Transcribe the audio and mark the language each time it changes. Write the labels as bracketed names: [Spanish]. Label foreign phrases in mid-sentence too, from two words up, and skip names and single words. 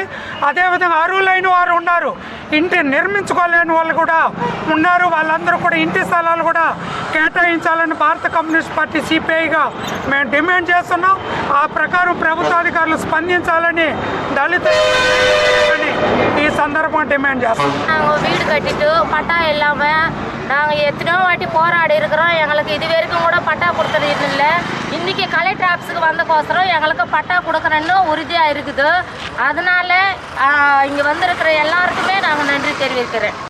[Telugu] అదేవిధంగా అర్హులైన వారు ఉన్నారు, ఇంటి నిర్మించుకోలేని వాళ్ళు కూడా ఉన్నారు. వాళ్ళందరూ కూడా ఇంటి స్థలాలు కూడా కేటాయించాలని భారత కమ్యూనిస్ట్ పార్టీ సిపిఐగా మేము డిమాండ్ చేస్తున్నాం. ఆ ప్రకారం ప్రభుత్వాధికారులు స్పందించాలని దళితులని ఈ సందర్భంగా டிமாண்ட் చేస్తున్నాం. [Tamil] வீடு கட்டிட்டு பட்டா இல்லாமல் நாங்கள் எத்தனையோ வாட்டி போராடி இருக்கிறோம். எங்களுக்கு இது வரைக்கும் கூட பட்டா கொடுத்தது இல்லை. இன்றைக்கி [English] collector office [Tamil] வந்தக்கோசரம் எங்களுக்கு பட்டா கொடுக்குறேன்னு உறுதியாக இருக்குது. அதனால் இங்கே வந்திருக்கிற எல்லாருக்குமே நாங்கள் நன்றி தெரிவிக்கிறேன்.